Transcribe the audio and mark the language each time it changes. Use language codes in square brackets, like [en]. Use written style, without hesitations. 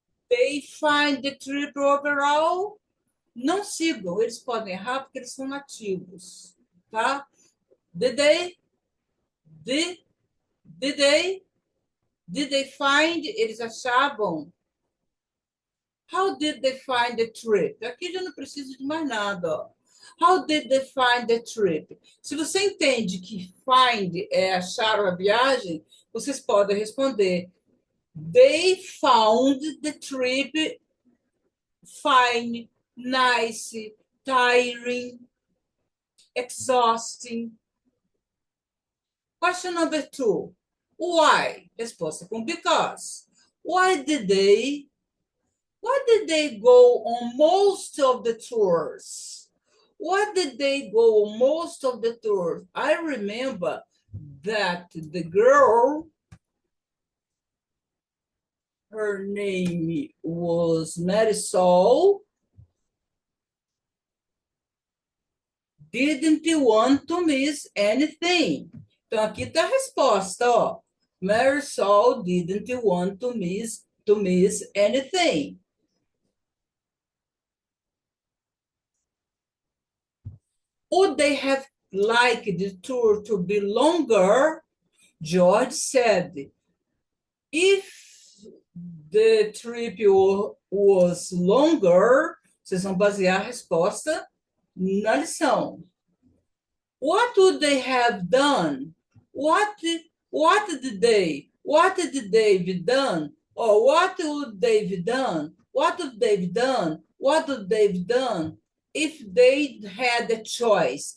[en] They find the trip overall. [pt] Não sigam, eles podem errar porque eles são nativos, tá? [en] Did they? Did they find? [pt] Eles achavam. [en] How did they find the trip? [pt] Aqui já não preciso de mais nada, ó. [en] How did they find the trip? [pt] Se você entende que find é achar a viagem, vocês podem responder [en] they found the trip fine, nice, tiring, exhausting. Question number 2. Why? [pt] Resposta com [en] because. Why did they go on most of the tours? Why did they go on most of the tours? I remember that the girl, her name was Marisol, didn't want to miss anything. [pt] Então, aqui está a resposta, ó. [en] Marisol didn't want to miss anything. Would they have liked the tour to be longer? George said, if the trip was longer, [pt] vocês vão basear a resposta na lição. [en] What would they have done? What did they done? Or what would they've done? What would they've done? What would they've done if they had a choice?